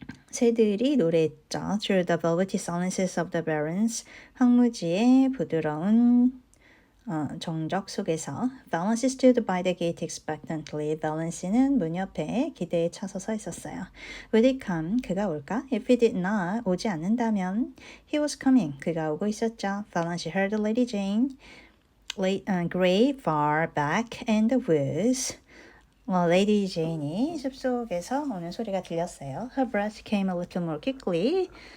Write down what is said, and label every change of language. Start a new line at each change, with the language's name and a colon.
Korean: 새들이 노래했죠.
English: Through the velvety silences of the barrens.
Korean: 황무지의 부드러운 정적 속에서.
English: Valency stood by the gate expectantly.
Korean: Valency는 문 옆에 기대에 차서 서 있었어요.
English: Would he come?
Korean: 그가 올까?
English: If he did not,
Korean: 오지 않는다면
English: he was coming.
Korean: 그가 오고 있었죠.
English: Valency heard Lady Jane gray far back in the woods.
Korean: 레이디 제인이 숲속에서 오는 소리가 들렸어요.
English: Her breath came a little more quickly.